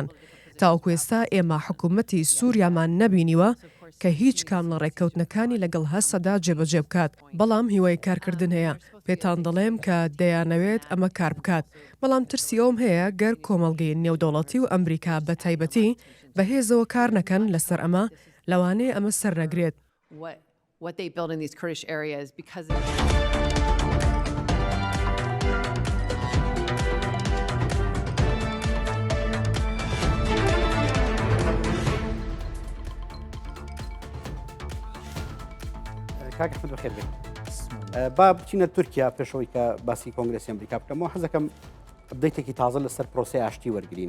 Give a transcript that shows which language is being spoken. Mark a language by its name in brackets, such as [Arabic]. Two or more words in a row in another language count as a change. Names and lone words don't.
[Central Kurdish] تاوەکو ئێستا ئێمە حکوومەتی سووریامان نەبینیوە کە هیچ کام لە ڕێککەوتنەکانی لەگەڵ هەستەدا جێبەجێ بکات. بەڵام هیوای کارکردن هەیە. پێتان دەڵێم کە دەیانەوێت ئەمە کار بکات. بەڵام ترسی ئەوم هەیە گەر کۆمەڵگەی نێودەوڵەتی و ئەمریکا بە تایبەتی بەهێزەوە کار نەکەن لەسەر ئەمە لەوانەیە ئەمە سەر نەگرێت. [English] What they build in these Kurdish areas because of [Central Kurdish] کاک ئەحمەد بەخێر بێت. با بچینە تورکیا پێشەوەی کە باسی کۆنگرسی ئەمریکا بکەمەوە حەزەکەم ئەبدەیتێکی تازە لەسەر پرۆسی ئاشتی وەرگین.